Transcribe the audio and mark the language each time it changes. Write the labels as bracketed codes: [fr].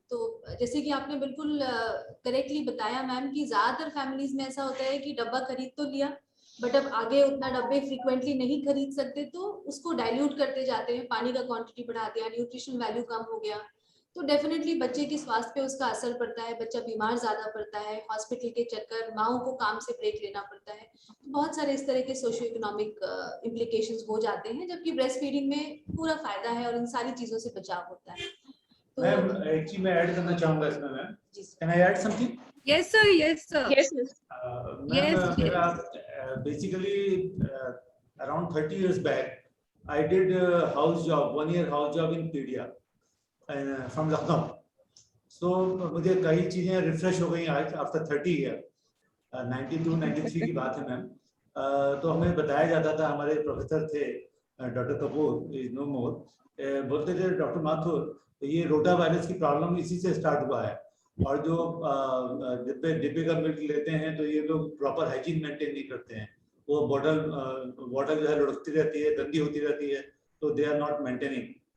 [hi] तो जैसे कि आपने बिल्कुल करेक्टली बताया मैम कि ज्यादातर फैमिलीज में ऐसा होता है कि डब्बा खरीद तो लिया बट अब आगे उतना डब्बे फ्रीक्वेंटली नहीं खरीद सकते तो उसको डाइल्यूट करते जाते हैं, पानी का क्वांटिटी बढ़ा दिया, न्यूट्रिशन वैल्यू कम हो गया, तो डेफिनेटली बच्चे के स्वास्थ्य पे उसका असर पड़ता है, बच्चा बीमार ज्यादा पड़ता है, हॉस्पिटल के चक्कर, माओ को काम से ब्रेक लेना पड़ता है, तो बहुत सारे इस तरह के सोशियो इकोनॉमिक इम्प्लीकेशंस हो जाते हैं, जबकि ब्रेस्ट फीडिंग में पूरा फायदा है और इन सारी चीजों से बचाव होता है। मैम एक चीज मैं ऐड करना चाहूंगा इसमें ma'am, [en] Can I add something? Yes, sir. Yes, sir. Yes, yes. Yes, मेरा basically around 30 years back I did a house job, 1 year house job in Pedia from Lucknow. [hi] So मुझे कई चीजें रिफ्रेश हो गई आज [en] After 30 year. [hi] 92-93 की बात है मैम। तो हमें बताया जाता था, हमारे प्रोफेसर थे डॉक्टर कपूर, [en] is no more, [hi] बोलते थे डॉक्टर माथुर ये रोटा वायरस की प्रॉब्लम इसी से स्टार्ट हुआ है और जो डिब्बे का मिल्क लेते हैं तो ये लोग प्रॉपर हाइजीन मेंटेन नहीं करते हैं, वो बॉटल जो है लुढ़कती रहती है, गंदी होती रहती है, तो [en] They are not maintaining.